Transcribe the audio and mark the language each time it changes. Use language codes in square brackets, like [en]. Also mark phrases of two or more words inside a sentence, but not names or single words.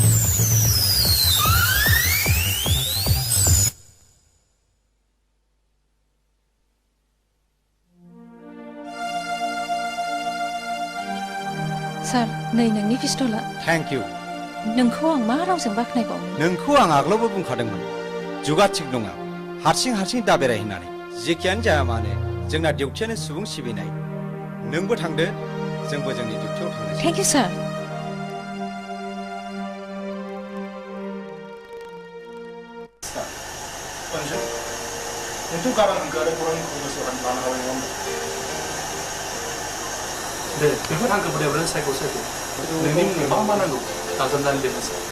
[brx] सार नै नोंनि पिस्तला [en] thank you [brx] नोंखौ आं मा रावजों बाख्नायबावनो नोंखौ आं आगोलावबो बुंखादोंमोन जुगा थिग नङा हारसिं दाबेराय होननानै जेखियानो जाया मानो जोंना डिउटियानो सुबुं सिबिनाय नोंबो थांदो जोंबो जोंनि डिउटियाव थांनोसै [en] thank you sir [brx] नोंथ' गारां हांखो आरो खौरांनि खबरखौ लानो हाबाय नङा होमबा दे बेफोर हांखोफोर एवरेन सायख' नोंनि मुङै मा नांगौ दाजाबनानै लिरनोसै